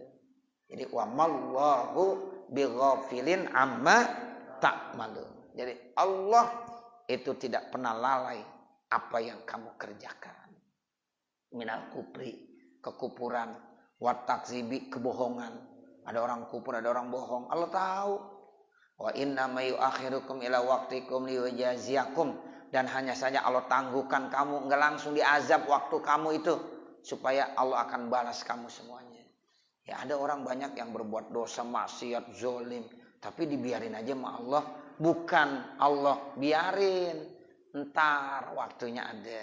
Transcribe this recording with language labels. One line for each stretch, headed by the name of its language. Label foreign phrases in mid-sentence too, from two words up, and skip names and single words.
Arabic: Jadi وما الله بغافل عما تعملون.
Indonesian: Jadi Allah itu tidak pernah lalai apa yang kamu kerjakan.
Arabic: من الكفر, kekufuran, والتكذيب, kebohongan.
Indonesian: Ada orang kufur, ada orang bohong. Allah tahu.
Arabic: وإنما يؤخركم إلى وقتكم ليجازيكم,
Indonesian: dan hanya saja Allah tangguhkan kamu, enggak langsung diazab waktu kamu itu, supaya Allah akan balas kamu semuanya. Ya, ada orang banyak yang berbuat dosa, maksiat, zalim, tapi dibiarin aja sama Allah. Bukan Allah biarin, entar waktunya ada.